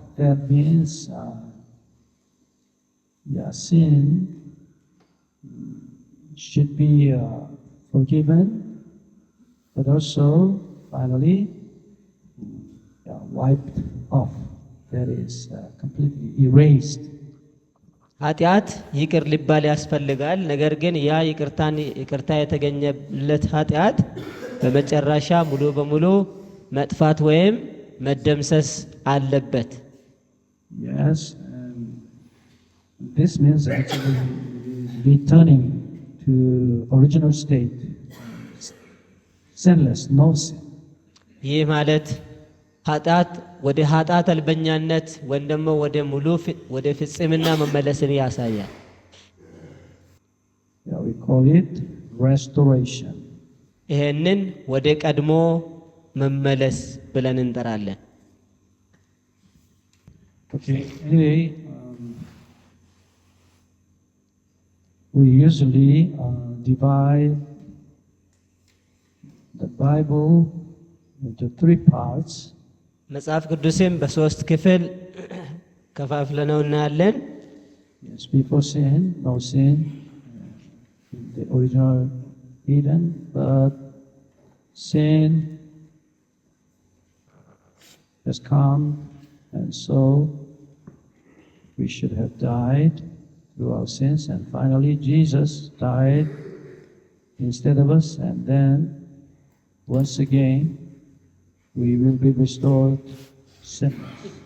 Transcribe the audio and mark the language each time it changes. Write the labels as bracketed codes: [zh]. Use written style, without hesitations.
[en] That means sin should be forgiven, but also finally wiped off. That is completely erased. [am] ኃጢአት ይቅር ሊባል ያስፈልጋል። ነገር ግን ያ ይቅርታ የተገኘለት ኃጢአት በመጨረሻ ሙሉ በሙሉ መጥፋት ወይም መደምሰስ አለበት። [en] Yes, and this means actually returning to original state, sinless, no sin. [am] ይህ ማለት ኃጢአት ወደ ኃጢአት አልበኛነት ወይም ደግሞ ወደ ፍጽምና መመለስን ያሳያል። [en] We call it restoration. [am] ይሄንን ወደ ቀድሞ መመለስ ብለን እንጠራለን። [en] Okay. Anyway, we usually divide the Bible into 3 parts. [am] መጽሐፍ ቅዱስም በሶስት ክፍል ከፋፍለነው እናያለን። [en] Yes, before sin, no sin, the original Eden, but sin has come, and so we should have died through our sins, and finally Jesus died instead of us, and then once again we will be restored sinless.